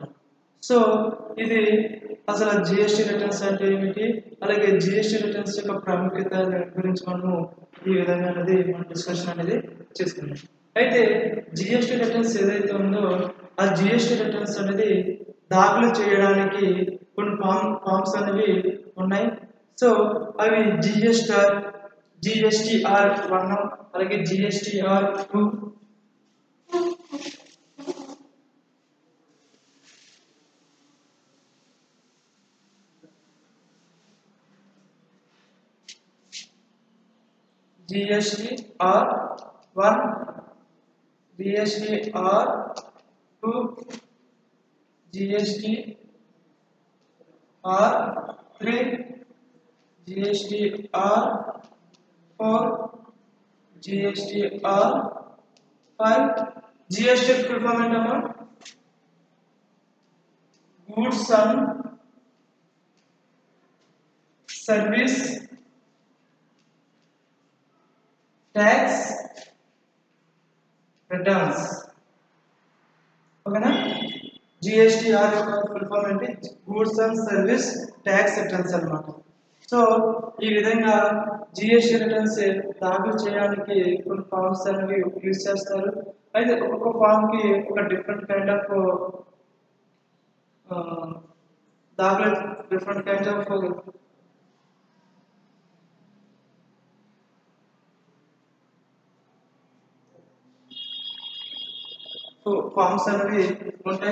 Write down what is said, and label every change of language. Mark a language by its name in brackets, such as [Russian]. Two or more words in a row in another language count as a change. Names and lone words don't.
[Telugu] సో ఇది అసలు [English] GST returns [Telugu] అంటే ఏమిటి, అలాగే [English] GST returns [Telugu] యొక్క ప్రాముఖ్యత గురించి మనము ఈ విధంగా అనేది మన డిస్కషన్ అనేది చేసుకున్నాం. అయితే [English] GST returns [Telugu] ఏదైతే ఉందో ఆ [English] GST returns [Telugu] అనేది దాఖలు చేయడానికి కొన్ని ఫామ్స్ అనేవి ఉన్నాయి. సో అవి GSTR1 అలాగే GSTR2, GSTR1, GSTR2, GSTR3, GSTR4, GSTR5. [English] GST full form ఏంటమ్మా? Goods and Service Tax Returns. [Telugu] ఓకేనా? GSTR యొక్క [English] full form [Telugu] ఏంటి? [English] Goods and Service Tax Returns [Telugu] అన్నమాట. సో ఈ విధంగా [English] GST returns [Telugu] దాఖలు చేయడానికి కొన్ని ఫామ్స్ అనేవి యూజ్ చేస్తారు. అయితే ఒక్కొక్క ఫామ్ కి ఒక [English] different kind of [Telugu] దాఖలు [English] different kinds of forms [Telugu] అనేవి ఉంటాయి.